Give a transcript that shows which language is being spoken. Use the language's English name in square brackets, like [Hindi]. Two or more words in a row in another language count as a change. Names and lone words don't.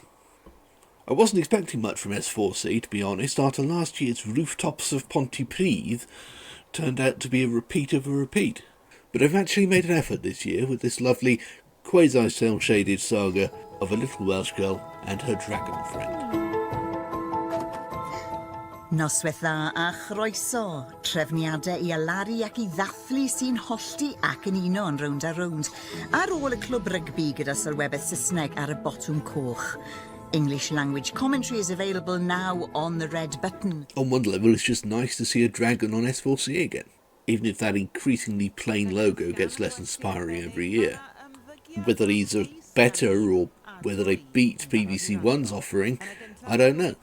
[English] I wasn't expecting much from S4C, to be honest, after last year's Rooftops of Pontypridd turned out to be a repeat of a repeat. But I've actually made an effort this year with this lovely, quasi-cel-shaded saga of a little Welsh girl and her dragon friend. [Welsh] Noswaith dda a chroeso, trefniadau I alaru ac I ddathlu sy'n hollti ac yn uno yn rownd a rownd, ar ôl y clwb rygbi gyda sylwebeth Saesneg ar y botwm coch. [English] English language commentary is available now on the red button. On one level, it's just nice to see a dragon on S4C again, even if that increasingly plain logo gets less inspiring every year. Whether these are better or whether they beat BBC1's offering, I don't know.